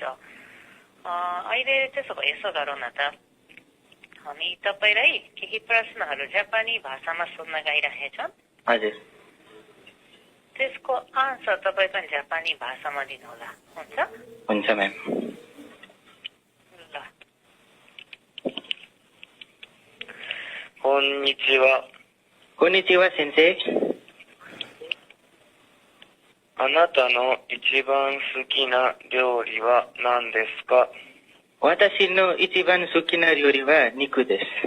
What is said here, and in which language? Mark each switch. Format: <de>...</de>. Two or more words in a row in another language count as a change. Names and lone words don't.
<ne>अहिले त्यसो भए यसो गरौँ न त, हामी तपाईँलाई केही प्रश्नहरू जापानी भाषामा सोध्न गइरहेछौँ। हजुर त्यसको आन्सर तपाईँ पनि जापानी भाषामा दिनुहोला, हुन्छ? हुन्छ म्याम। ल।</ne> <ja>こんにちは。こんにちは先生。あなたの一番好きな料理は何ですか？私の一番好きな料理は肉です。</ja>